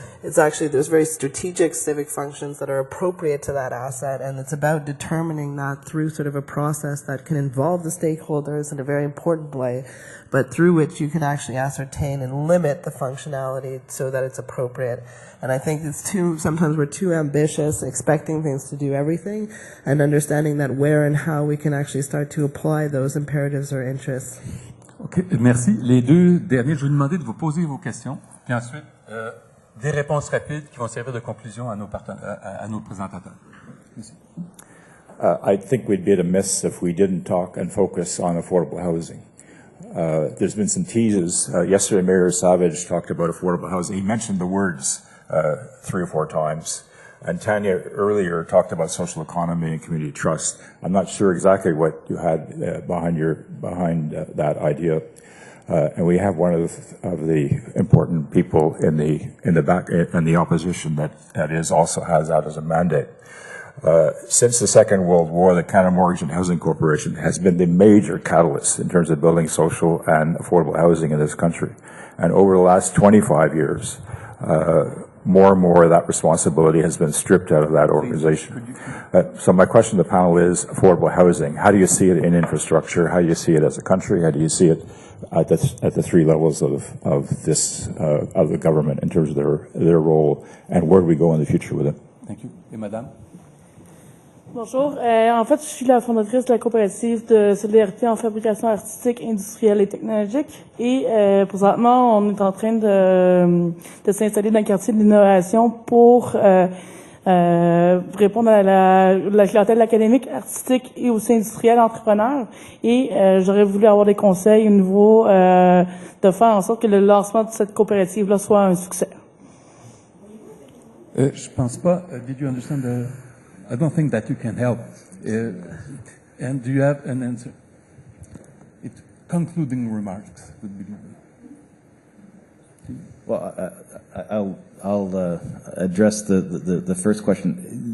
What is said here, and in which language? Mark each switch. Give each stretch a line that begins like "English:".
English: It's actually, there's very strategic civic functions that are appropriate to that asset, and it's about determining that through sort of a process that can involve the stakeholders in a very important way, but through which you can actually ascertain and limit the functionality so that it's appropriate. And I think sometimes we're too ambitious, expecting things to do everything, and understanding that where and how we can actually start to apply those imperatives or interests.
French: OK, merci. Les deux derniers, je vais vous demander de vous poser vos questions, puis ensuite des réponses rapides qui vont servir de conclusion à nos présentateurs. Merci.
English: I think we'd be at a miss if we didn't talk and focus on affordable housing. There's been some teases. Yesterday, Mayor Savage talked about affordable housing. He mentioned the words 3 or 4 times. And Tanya earlier talked about social economy and community trust. I'm not sure exactly what you had behind that idea. And we have one of the important people in the opposition that also has that as a mandate. Since the Second World War, the Canada Mortgage and Housing Corporation has been the major catalyst in terms of building social and affordable housing in this country. And over the last 25 years, more and more of that responsibility has been stripped out of that organization. So my question to the panel is affordable housing. How do you see it in infrastructure? How do you see it as a country? How do you see it at the 3 levels of the government in terms of their role, and where do we go in the future with it? Thank you.
French: Et Madame? Bonjour. En fait, je suis la fondatrice de la coopérative de solidarité en fabrication artistique, industrielle et technologique. Et présentement, on est en train de s'installer dans le quartier de l'innovation pour répondre à la clientèle académique, artistique et aussi industrielle, entrepreneur. Et j'aurais voulu avoir des conseils au niveau de faire en sorte que le lancement de cette coopérative-là soit un succès. Je pense pas.
English: Did you understand I don't think that you can help. And do you have an answer? Concluding remarks would be good. Well, I'll address the first question.